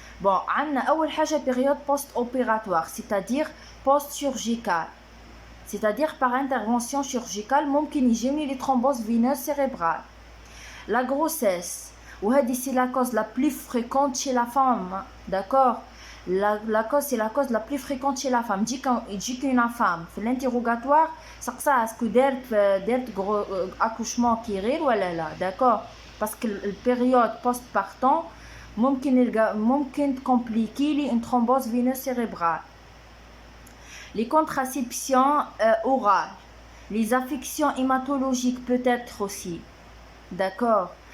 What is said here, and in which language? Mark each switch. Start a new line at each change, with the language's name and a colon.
French: Bon,
Arabic: عندنا أول حاجة
French: période post-opératoire, c'est-à-dire post-chirurgicale. C'est-à-dire par intervention chirurgicale
Arabic: ممكن يجيني
French: les thromboses veineuses cérébrales. La grossesse, وهذه c'est la cause la plus fréquente chez la femme, d'accord. La cause c'est la cause la plus fréquente chez la femme.
Arabic: تجيك
French: une femme
Arabic: في l'interrogatoire سقساها اسكو دارت accouchement كيغير ولا لا, d'accord.
French: Parce que la période postpartum ممكن compliquer لي une thrombose veineuse cérébrale. Les contraceptions orales, les affections hématologiques peut-être aussi, d'accord.